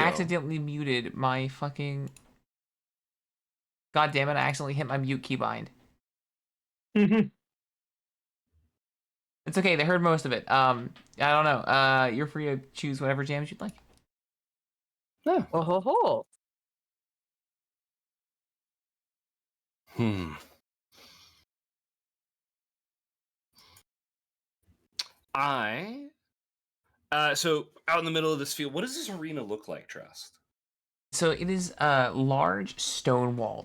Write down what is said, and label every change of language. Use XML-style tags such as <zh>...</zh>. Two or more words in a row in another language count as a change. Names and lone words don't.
<en>accidentally muted my fucking. God damn it! I accidentally hit my mute keybind. It's okay. They heard most of it. I don't know. You're free to choose whatever jams you'd like. Yeah. Oh ho ho. So out in the middle of this field, what does this arena look like, Trust? So it is large stone walled.</en>